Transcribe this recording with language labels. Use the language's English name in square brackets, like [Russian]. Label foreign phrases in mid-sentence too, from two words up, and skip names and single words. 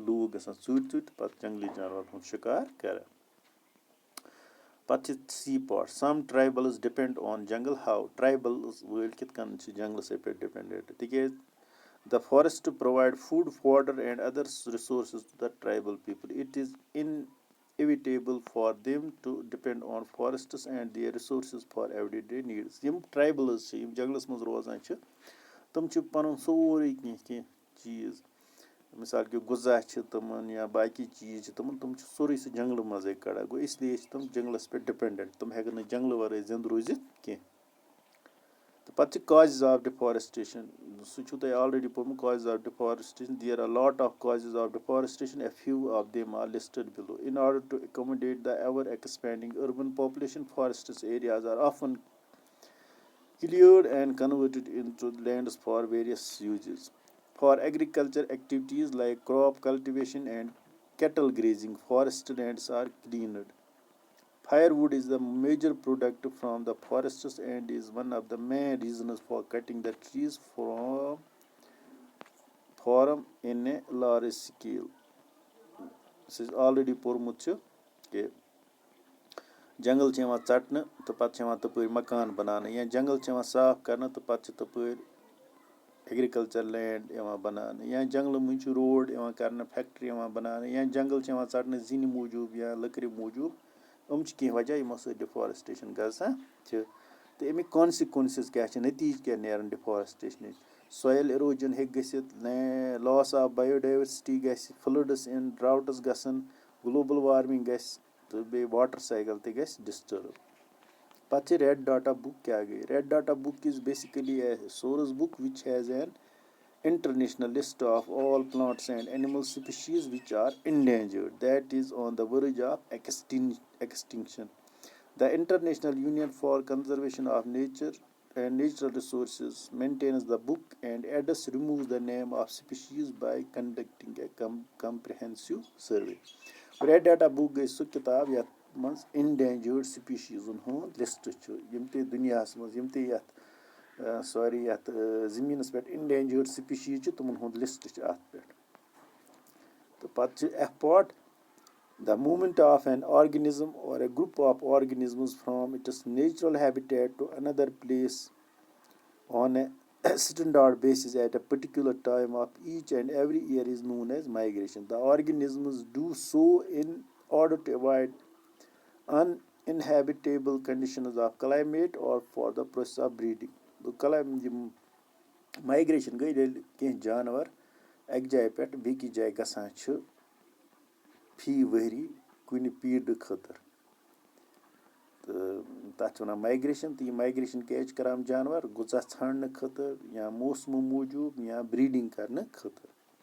[Kashmiri] لوٗکھ گژھان ژوٗرِ ژوٗرِ تہٕ پَتہٕ جنٛگلی جانوَرن ہُنٛد شِکار کَران پَتہٕ چھِ سی [English] but some tribals depend on jungle how tribals [Kashmiri] وٲلۍ کِتھ کٔنۍ چھِ جنٛگلَسٕے پٮ۪ٹھ ڈِپٮ۪نٛڈٮ۪نٛٹ تِکیٛازِ [English] the forest provide food fodder and other resources to the tribal people it is inevitable for them to depend on forests and their resources for everyday needs [Kashmiri] یِم ٹرٛایبٕلٕز چھِ یِم جنٛگلَس منٛز روزان چھِ تِم چھِ پَنُن سورُے کینٛہہ چیٖز مِثال کہِ غذا چھِ تِمَن یا باقٕے چیٖز چھِ تِم چھِ سورُے سُہ جنٛگلہٕ منٛزٕے کَڑان گوٚو اِسلیے چھِ تِم جنٛگلَس پٮ۪ٹھ ڈِپٮ۪نٛڈٮ۪نٛٹ تِم ہٮ۪کَن نہٕ جنٛگلہٕ وَرٲے زِندٕ روٗزِتھ کینٛہہ تہٕ پَتہٕ چھِ [English] causes of deforestation [Kashmiri] سُہ چھُو تۄہہِ آلریڈی پوٚرمُت [English] causes of deforestation there are lot of causes of deforestation a few of them are listed below in order to accommodate the ever expanding urban population forests areas are often cleared and converted into lands for various uses. For agriculture activities like crop cultivation and cattle grazing, forest lands are cleaned. Firewood is the major product from the forests and is one of the main reasons for cutting the trees from in a large scale. This is already [Kashmiri] pormut چھِ کہِ जंगल چھِ یِوان ژَٹنہٕ تہٕ پَتہٕ چھِ یِوان تَپٲرۍ مکان بَناونہٕ یا جنگل چھِ یِوان صاف کرنہٕ تہٕ پَتہٕ چھِ تَپٲرۍ [English] agriculture land [Kashmiri] یِوان بَناونہٕ یا جنگلہٕ مٔنٛزۍ چھُ روڈ یِوان کرنہٕ فیکٹری یِوان بَناونہٕ یا جنگل چھِ یِوان ژَٹنہٕ زِنہِ موٗجوٗب یا لٔکرِ موٗجوٗب یِم چھِ کیٚنٛہہ وجہ یِمو سۭتۍ ڈِفارسٹریشن گژھان چھِ تہٕ اَمِکۍ کانسِکوینسز کیاہ چھِ نٔتیٖجہٕ کیاہ نیرن ڈِفارسٹریشنٕکۍ [English] soil erosion [Kashmiri] ہیٚکہِ گٔژھِتھ [English] loss of biodiversity گژھِ floods in droughts گژھن global warming [Kashmiri] گژھِ تہٕ بیٚیہِ [English] water cycle [Kashmiri] تہِ گژھِ [English] ڈِسٹٲرٕب [Kashmiri] پَتہٕ چھِ [English] red data book [Kashmiri] کیاہ گٔے [English] red data book is basically a source book which has an international list of all plants and animal species which are endangered that is on the verge of extinction. The International Union for Conservation of Nature and Natural Resources maintains the book and ADS removes the name of species by conducting a comprehensive survey. Red Data Book [Kashmiri] گٔے سُہ کِتاب یَتھ منٛز [English] endangered species [Kashmiri] ہُنٛد لِسٹ چھُ یِم تہِ دُنیاہَس منٛز یِم تہِ یَتھ یَتھ زٔمیٖنَس پٮ۪ٹھ [English] endangered species [Kashmiri] چھِ تِمن ہُنٛد لِسٹ چھُ اَتھ پٮ۪ٹھ تہٕ پَتہٕ چھِ ایفپاٹ [English] the movement of an organism or a group of organisms from its natural habitat to another place on a standard basis at a particular time of each and every year is known as migration. The organisms do so in order to avoid uninhabitable conditions of climate or for the process of breeding. [Kashmiri] مایگریشن گٔے ییٚلہِ کینٛہہ جانور اَکہِ جایہِ پٮ۪ٹھ بیٚکِس جایہِ گژھان چھِ فی ؤری کُنہِ پیٖرڈٕ خٲطرٕ تہٕ تَتھ چھِ وَنان مایگریشن تہٕ یہِ مایگریشن کیازِ چھِ کران جانور غذا ژھانڈنہٕ خٲطرٕ یا موسمہٕ موٗجوٗب یا بریٖڈنگ کرنہٕ خٲطرٕ